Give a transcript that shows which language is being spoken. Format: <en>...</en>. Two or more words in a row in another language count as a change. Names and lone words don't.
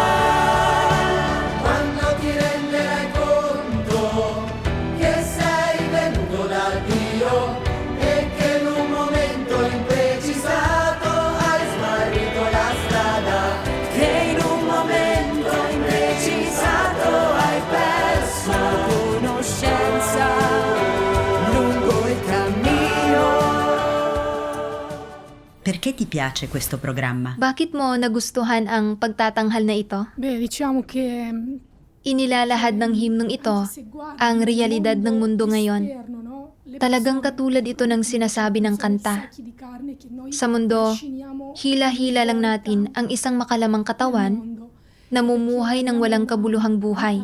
<it>Quando ti renderai conto che sei venuto da Dio e che in un momento imprecisato hai smarrito la strada, che in un momento imprecisato hai perso conoscenza lungo il cammino. Perché ti piace questo programma?</it> <tl>Bakit mo nagustuhan ang pagtatanghal na ito?</tl> <it>Beh, diciamo che</it> <tl>Inilalahad ng himnong ito ang realidad ng mundo ngayon. Talagang katulad ito ng sinasabi ng kanta. Sa mundo, hila-hila lang natin ang isang makalamang katawan, namumuhay ng walang kabuluhang buhay.</tl>